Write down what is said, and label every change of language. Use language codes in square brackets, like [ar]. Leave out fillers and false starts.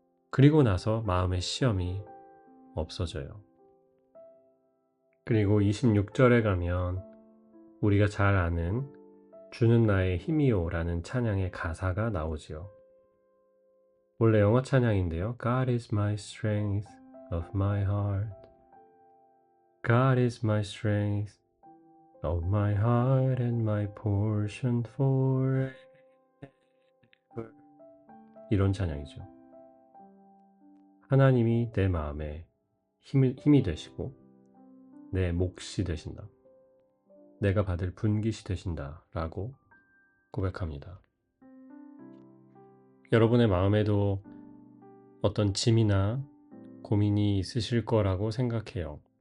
[ko] 그리고 나서 마음의 시험이 없어져요. 그리고 26절에 가면 우리가 잘 아는 주는 나의 힘이요라는 찬양의 가사가 나오지요. 원래 영어 찬양인데요. [en] God is my strength of my heart. God is my strength of my heart and my portion forever. [ko] 이런 찬양이죠. 하나님이 내 마음에 힘이 되시고 내 몫이 되신다. 내가 받을 분깃이 되신다 라고 고백합니다. 여러분의 마음에도 어떤 짐이나 고민이 있으실 거라고 생각해요.